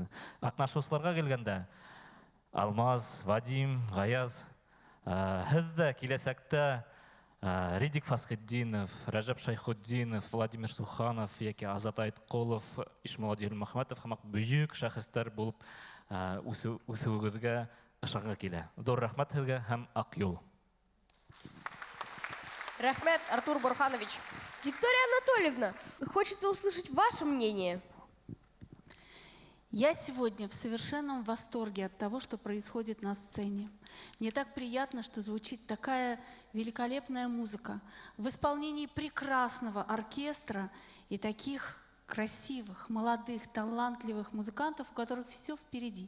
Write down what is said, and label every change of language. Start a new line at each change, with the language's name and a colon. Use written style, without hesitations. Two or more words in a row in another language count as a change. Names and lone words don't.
Bashkir: Катнашучыларга килгәндә, Алмаз, Вадим, Гаяз, һез дә киләсәктә Ридик Фасхетдинов, Рәҗәп Шайхутдинов, Владимир Суханов, яки Азат Айткулов, Ишмулади Мөхәммәтов һәм бөек шәхестәр булып үсүегезгә ышанга килә. Зур рәхмәт һезгә һәм ак юл. Рахмет Артур Борханович.
Russian: Виктория Анатольевна, хочется услышать ваше мнение. Я сегодня в совершенном восторге от того, что происходит на сцене. Мне так приятно, что звучит такая великолепная музыка в исполнении прекрасного оркестра и таких красивых, молодых, талантливых музыкантов, у которых все впереди.